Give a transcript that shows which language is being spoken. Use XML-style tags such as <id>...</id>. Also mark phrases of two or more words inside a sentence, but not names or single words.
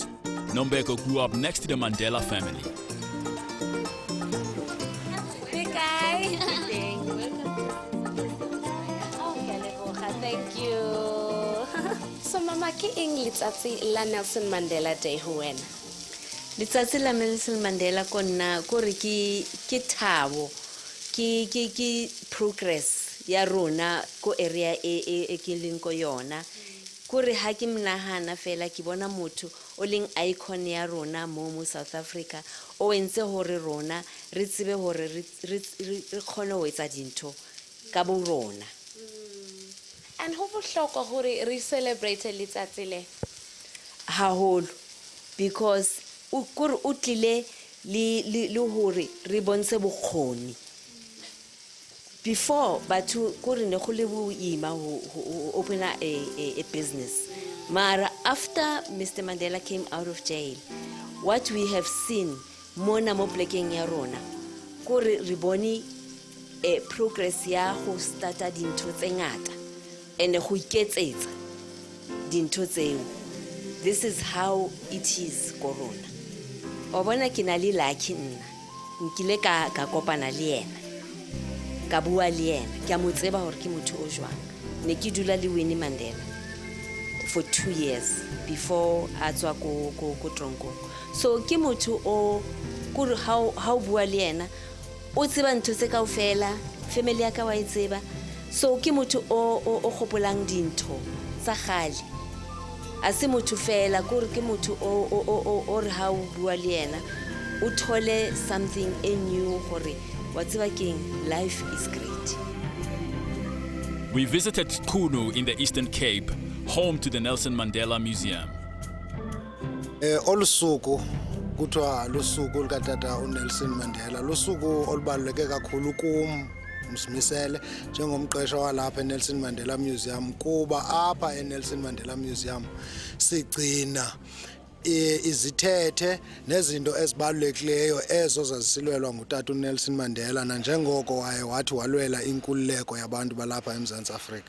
<en>Nombeko grew up next to the Mandela family. Hey guys. Thank you.</en> <st>So mama ke eng letsatsi la Nelson Mandela Day ho wena? Letsatsi la Nelson Mandela konna kore ke thabo ke progress ya rona ko area e ke leng ko yona kore ha ke mnahana fela ke bona motho o leng icon ya rona mo South Africa o entse hore rona re tsebe hore re khone ho etsa dintho ka bo rona. And ho bohlokwa hore re celebrate letsatsi le haholo because o kore o tlile le hore re bonse bokgoni.</st> <en>Before, but to open a business. Mara, after Mr. Mandela came out of jail, what we have seen,</en> <st>mona mo plekeng ya rona, kore riboni progress ya ho starta dintho tse ngata and ho iketsetsa dintho tseo.</st> <en>This is how it is corona.</en> <st>O bona ke na le lucky nna. Nkile ka kopana le yena. Ka bua le yena ke a mo tseba hore ke motho o jwang ne ke dula le Winnie Mandela</st> <en>for 2 years</en> <st>before a tswa ko tronko. So ke motho o kore how bua le yena o tseba ntho tse kaofela family ya ka wa itseba. So ke motho o gopolang dintho tsa gale a se motho fela kore ke motho o re ha o bua le yena o thole</st> <en>something new</en> <st>gore</st> <en>life is great. We visited Kunu in the Eastern Cape, home to the Nelson Mandela Museum.</en> <xh>Olusuku kuthiwa lusuku lukatata uNelson Mandela lusuku olubaluleke kakhulu kum umsimisele njengomqeqesha walapha eNelson Mandela Museum kuba apha eNelson Mandela Museum sigcina izithethe nezinto ezibalulekileyo ezo zazisilwelwa ngutata uNelson Mandela nanjengoko wathi walwela inkululeko yabantu balapha eMzantsi Afrika.</xh>